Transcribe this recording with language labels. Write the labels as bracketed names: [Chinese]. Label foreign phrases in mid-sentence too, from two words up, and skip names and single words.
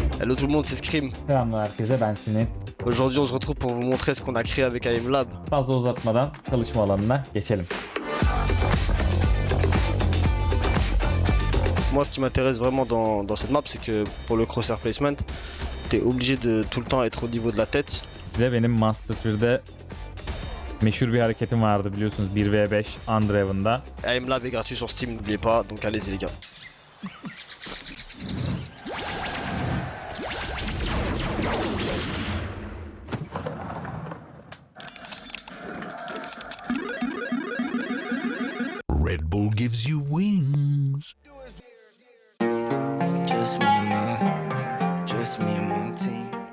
[French] Hello tout le monde, c'est Scream. [Turkish] Selamlar herkese, ben Sinet. [French] Aujourd'hui, on se retrouve pour vous montrer ce qu'on a créé avec AM Lab. [Turkish] Fazla uzatmadan çalışma alanına geçelim. [French] Moi, ce qui m'intéresse vraiment dans cette map, c'est que pour le [English] crosshair placement, [French] t'es obligé de tout le temps être au niveau de la tête. [Turkish] Size benim Masters 1'de meşhur bir hareketim vardı biliyorsunuz 1v5 Undraven'da. [French] AM Lab est gratuit sur Steam, n'oubliez pas, donc allez-y les gars. [English] Red Bull gives you wings. Just me and my team.